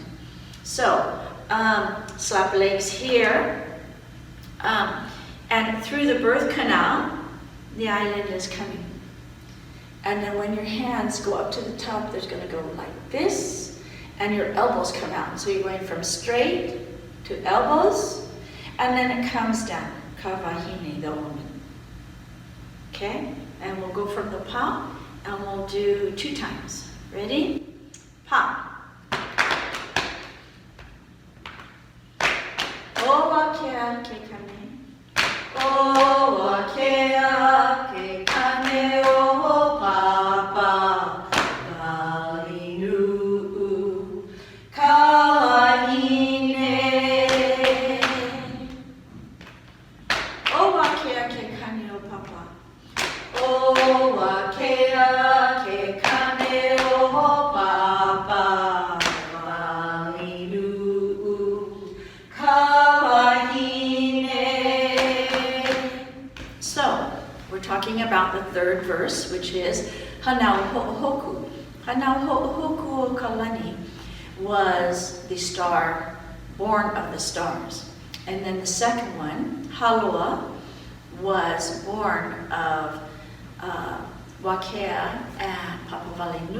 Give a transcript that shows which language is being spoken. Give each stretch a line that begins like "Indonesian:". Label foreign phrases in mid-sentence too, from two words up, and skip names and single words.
English: So, slap legs here, and through the birth canal, the island is coming. And then when your hands go up to the top, there's going to go like this, and your elbows come out. So you're going from straight to elbows, and then it comes down.
Hawaiian: Ka wahine,
English: the woman. Okay? And we'll go from the pa, and we'll do 2 times. Ready?
Hawaiian: Pa. O Wakea ke kane. O Wakea ke kane o Papa. Walinu ka wahine. O Wakea ke kane o Papa. O Wakea ke kane o Papa. Walinu ka wahine.
English: So, we're talking about the third verse, which is Hanau Ho'ohoku.
Hawaiian: Hanau Ho'ohoku o Kalani
English: was the star, born of the stars. And then the second one, Halua, was born of Wakea and Papa Walinu.